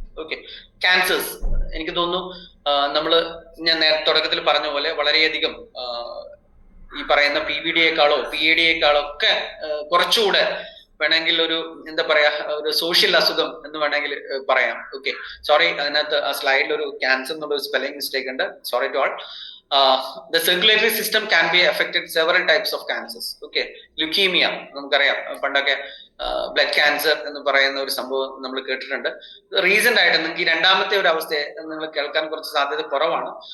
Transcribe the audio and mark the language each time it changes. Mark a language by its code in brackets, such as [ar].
[ml] Okay, cancers എനിക്ക് തോന്നുന്നു ഞാൻ നേരത്തെ തുടക്കത്തിൽ പറഞ്ഞ പോലെ വളരെയധികം ഈ പറയുന്ന PVD-യേക്കാളോ PAD-യേക്കാളോ ഒക്കെ കുറച്ചുകൂടെ വേണമെങ്കിൽ ഒരു എന്താ പറയാ ഒരു സോഷ്യൽ അസുഖം എന്ന് വേണമെങ്കിൽ പറയാം. ഓക്കെ, സോറി, അതിനകത്ത് ആ സ്ലൈഡിൽ ഒരു ക്യാൻസർ എന്നുള്ള ഒരു സ്പെല്ലിംഗ് മിസ്റ്റേക്ക് ഉണ്ട്. [en] Sorry to all. The circulatory system can be affected several types of cancers. [ml] Okay, leukemia നമുക്കറിയാം, പണ്ടൊക്കെ ബ്ലഡ് ക്യാൻസർ എന്ന് പറയുന്ന ഒരു സംഭവം നമ്മൾ കേട്ടിട്ടുണ്ട്. റീസെന്റ് ആയിട്ട് നിങ്ങൾക്ക് ഈ രണ്ടാമത്തെ ഒരു അവസ്ഥയെ നിങ്ങൾ കേൾക്കാൻ കുറച്ച് സാധ്യത കുറവാണ്.